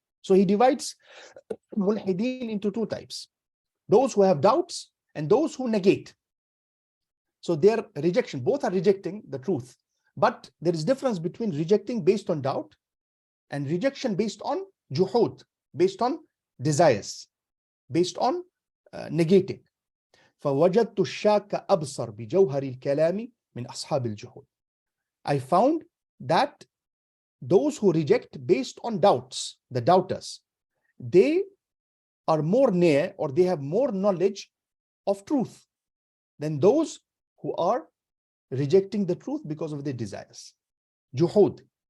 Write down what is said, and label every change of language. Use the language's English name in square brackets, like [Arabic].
[English] So he divides mulhideen into two types: those who have doubts and those who negate. So their rejection, both are rejecting the truth, but there is difference between rejecting based on doubt and rejection based on juhud, based on desires, based on negating. [Arabic] فوجدت الشاك أبصر بجوهر الكلام من أصحاب الجهود. [English] I found that those who reject based on doubts, the doubters, they are more near, or they have more knowledge of truth than those who are rejecting the truth because of their desires. Juhud.